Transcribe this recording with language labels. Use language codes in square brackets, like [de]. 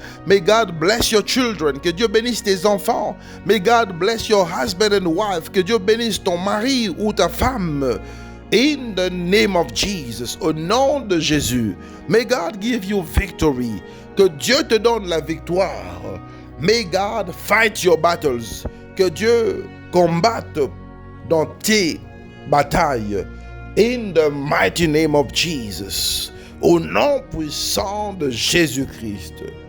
[en] May God bless your children, [fr] que Dieu bénisse tes enfants. [en] May God bless your husband and wife, [fr] que Dieu bénisse ton mari ou ta femme. [en] In the name of Jesus, [fr] au nom de Jésus, [en] may God give you victory. [fr] Que Dieu te donne la victoire. [en] May God fight your battles. [fr] Que Dieu combatte dans tes batailles. [en] In the mighty name of Jesus. [fr] Au nom puissant de Jésus-Christ.